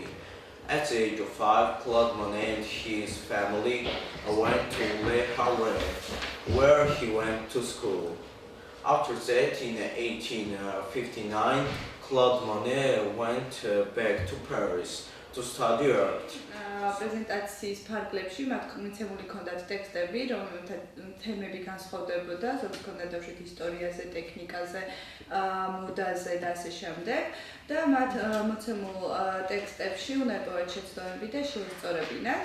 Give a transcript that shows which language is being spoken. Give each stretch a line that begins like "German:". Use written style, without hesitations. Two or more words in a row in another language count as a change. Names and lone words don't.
English: At the age of 5, Claude Monet and his family went to Le Havre, where he went to school. After that, in 1859, Claude Monet went back to Paris to study art.
Georgian: პრეზენტაციის ფარგლებში მათ მიცემული ჰქონდათ ტექსტები, რომელთა თემები განსხვავდებოდა, ზოგადად ჰქონდათ ბავშვით ისტორიაზე, ტექნიკაზე, მოდაზე და ასე შემდეგ. და მათ მოცემულ ტექსტებში უნდა ეტოვათ შეცდომები და შეისწორებინათ.